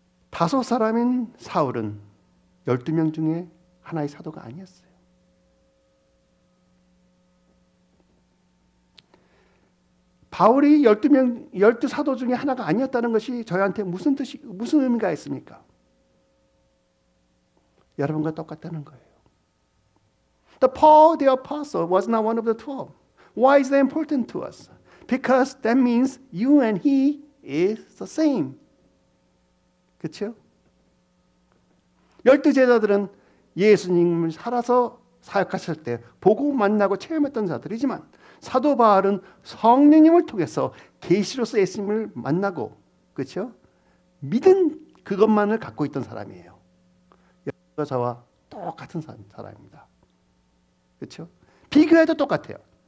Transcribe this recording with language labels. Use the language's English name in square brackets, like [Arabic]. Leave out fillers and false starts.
[Korean] 다섯 사람인 사울은 12명 중에 하나의 사도가 아니었어요. 바울이 12사도 중에 하나가 아니었다는 것이 저희한테 무슨 의미가 있습니까? 여러분과 똑같다는 거예요. [English] Paul the apostle was not one of the 12. Why is that important to us? Because that means you and he is the same. [Korean] 그렇죠? 12제자들은 예수님을 살아서 사역하실 때 보고 만나고 체험했던 자들이지만 사도 바울은 성령님을 통해서 계시로서 예수님을 만나고 그렇죠? 믿은 그것만을 갖고 있던 사람이에요. 저와 똑같은 사람입니다. 그렇죠? 비교해도 똑같아요.